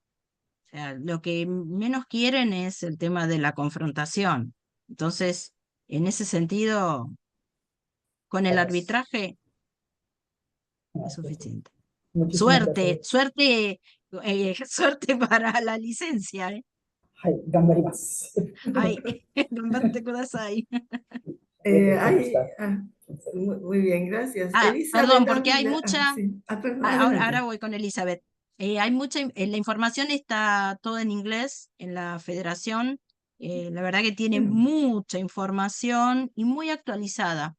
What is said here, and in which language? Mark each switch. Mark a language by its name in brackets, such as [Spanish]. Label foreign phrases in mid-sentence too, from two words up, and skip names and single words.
[Spanish] O sea, lo que menos quieren es el tema de la confrontación. Entonces, en ese sentido, con el Vamos. arbitraje Ah, es suficiente. muchísimas Suerte, gracias. suerte, suerte para la licencia, ¿eh? [Japanese] はい、頑張ります。 Ay, 頑張ってください. ありがとうございまし [Spanish] Hay, [Japanese] た。 [Spanish] muy bien, gracias. Ah, Elizabeth, perdón, porque hay mucha, sí. Perdón, ahora adelante. voy con Elizabeth. Hay mucha, la información está toda en inglés en la federación. La verdad que tiene Bien. mucha información y muy actualizada.